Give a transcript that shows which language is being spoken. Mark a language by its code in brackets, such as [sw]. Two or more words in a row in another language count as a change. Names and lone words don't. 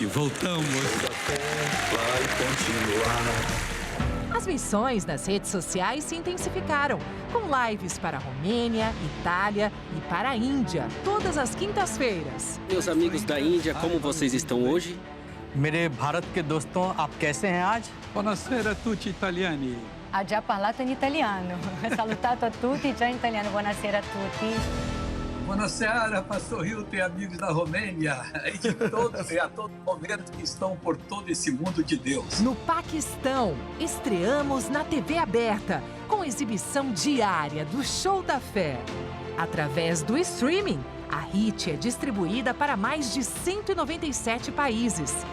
[pt] Voltamos. Vai continuar. As missões nas redes sociais se intensificaram, com lives para a Romênia, Itália e para a Índia, todas as quintas-feiras. Meus amigos da Índia, como vocês estão hoje? [hi] मेरे भारत के दोस्तों, आप कैसे हैं आज? [it] Buonasera a tutti italiani. Ha già parlato in italiano. Salutato a tutti già in italiano. Buonasera a tutti. Buonasera, [pt] Pastor Hilton e amigos da Romênia e de todos e a todo momento que estão por todo esse mundo de Deus. No Paquistão, estreamos na TV aberta, com exibição diária do Show da Fé. Através do streaming, a HIT é distribuída para mais de 197 países.